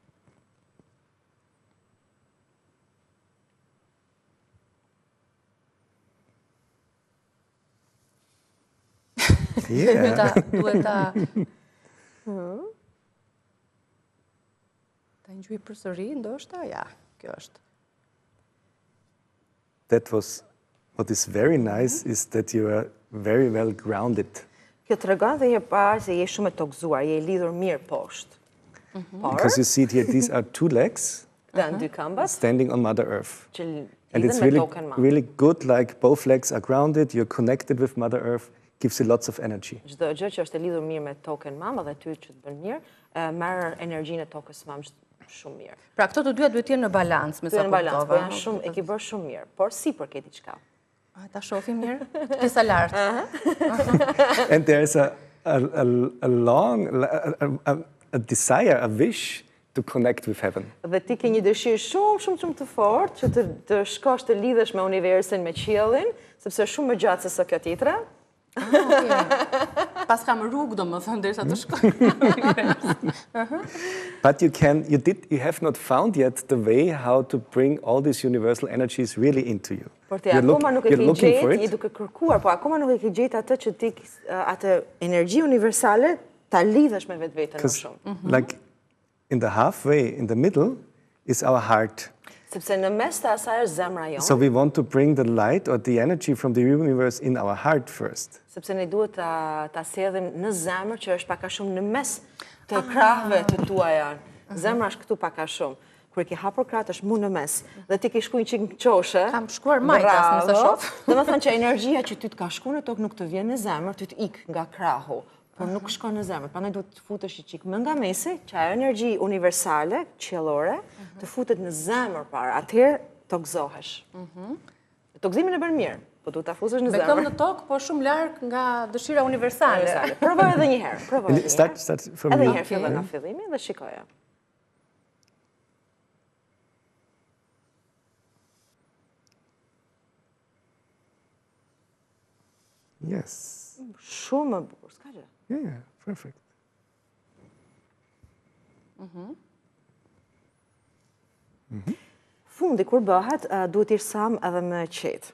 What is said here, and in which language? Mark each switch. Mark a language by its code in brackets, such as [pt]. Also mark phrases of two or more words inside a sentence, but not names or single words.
[sq] Duhet ta ngjoj përsëri, ndoshta, ja, kjo është. [en] What is very nice is that you are very well grounded. [sq] Kjo tregon dhe herë parë se je shumë e tokzuar, je lidhur mirë poshtë. [en] Because you see here, these are two legs standing on Mother Earth. And it's really good, like both legs are grounded, you're connected with Mother Earth, gives you lots of energy. [sq] Çdo gjë që është e lidhur mirë me tokën mamë dhe ty që të bën mirë, merr energjinë e tokës mamë shumë mirë. Pra këto të dyja duhet të jenë në balans, me sa kuptova. Po janë shumë, e ke bërë shumë mirë, por sipër ke diçka. Ta shohim mirë. Pjesa lart. [en] And there is a desire, a wish to connect with heaven. [sq] Dhe ti ke një dëshirë shumë të fortë që të shkosh të lidhesh me universin, me qiellin, sepse është shumë më gjatë se sa kjo tjetra. Pas kam rrugë, domethënë, derisa të shkoj. [en] But you have not found yet the way how to bring all these universal energies really into you. [sq] Por ti akoma nuk e ke gjetë, je duke kërkuar, po akoma nuk e ke gjetë atë që ti atë energji universale ta lidhesh me vetveten më shumë. [en] Like in the halfway, in the middle, is our heart. [sq] Sepse në mes të asaj është zemra jonë. [en] So we want to bring the light or the energy from the universe in our heart first. [sq] Sepse ne duhet ta sjellim në zemër që është pak a shumë në mes të krahëve të tuaja. Zemra është këtu pak a shumë. Kur ke hapur krahët është mu në mes dhe ti ke shkuar një çik në qoshe. Kam shkuar majtas nëse shoh. Domethënë që energjia që ty të ka shkuar në tokë nuk të vjen në zemër, ty të ik nga krahu. Por nuk shkon në zemër, prandaj duhet të futesh një çik më nga mesi, që ajo energji universale, qiellore, të futet në zemër para. Atëherë tokzohesh. Tokzimin e bën mirë, po duhet ta fusësh në zemër. Me këmbë në tokë, po shumë larg nga dëshira universale. Provoj edhe një herë, provoj. [en] Start from [sq] edhe një herë fillon nga fillimi dhe shikoja. [en] Yes. [sq] Shumë më bukur, s'ka gjë. [en] Yeah, perfect. [sq] Fundi kur bëhet, duhet të sam edhe me qetë.